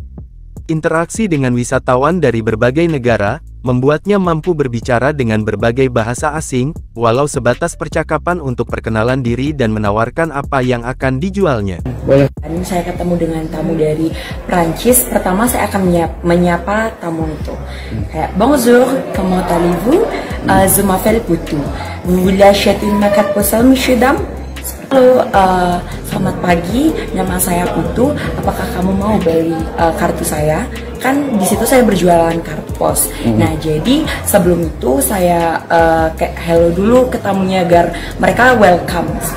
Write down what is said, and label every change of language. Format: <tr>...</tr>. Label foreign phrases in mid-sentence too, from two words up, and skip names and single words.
<id>Interaksi dengan wisatawan dari berbagai negara, membuatnya mampu berbicara dengan berbagai bahasa asing, walau sebatas percakapan untuk perkenalan diri dan menawarkan apa yang akan dijualnya. Saya ketemu dengan tamu dari Prancis, pertama saya akan menyapa tamu itu. Kayak,</id> <fr>bonjour, comment allez-vous? Je m'appelle Putu. Vous voulez acheter une carte postale, monsieur dame?</fr> <id>Halo, selamat pagi, nama saya Putu. Apakah kamu mau beli kartu saya? Kan di situ saya berjualan kartu pos. Nah, jadi sebelum itu saya kayak hello dulu ke tamunya agar mereka welcome.</id>